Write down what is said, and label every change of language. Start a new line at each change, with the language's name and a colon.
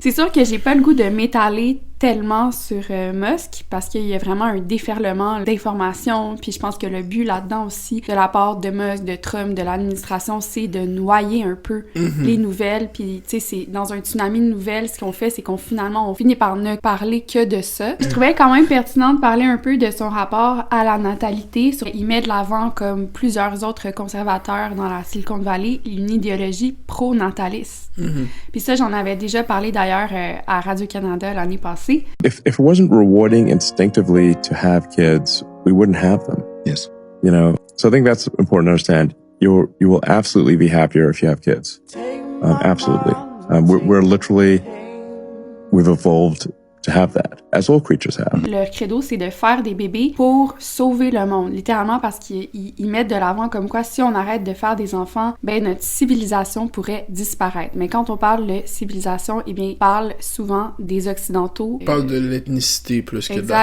French: C'est sûr que j'ai pas le goût de m'étaler tellement sur Musk parce qu'il y a vraiment un déferlement d'informations, puis je pense que le but là-dedans aussi de la part de Musk, de Trump, de l'administration, c'est de noyer un peu les nouvelles, puis tu sais, c'est dans un tsunami de nouvelles, ce qu'on fait, c'est qu'on finalement, on finit par ne parler que de ça. Je trouvais quand même pertinent de parler un peu de son rapport à la natalité. Il met de l'avant, comme plusieurs autres conservateurs dans la Silicon Valley, une idéologie pro-nataliste. Puis ça, j'en avais déjà parlé d'ailleurs à Radio-Canada l'année passée.
English: If it wasn't rewarding instinctively to have kids, we wouldn't have them. Yes. You know, so I think that's important to understand. You will absolutely be happier if you have kids. Absolutely. We've evolved to have that, as all creatures have.
French: Leur credo, c'est de faire des bébés pour sauver le monde, littéralement, parce qu'ils mettent de l'avant comme quoi si on arrête de faire des enfants, ben notre civilisation pourrait disparaître. Mais quand on parle de civilisation, eh bien, on parle souvent des Occidentaux. On parle de l'ethnicité plus que de la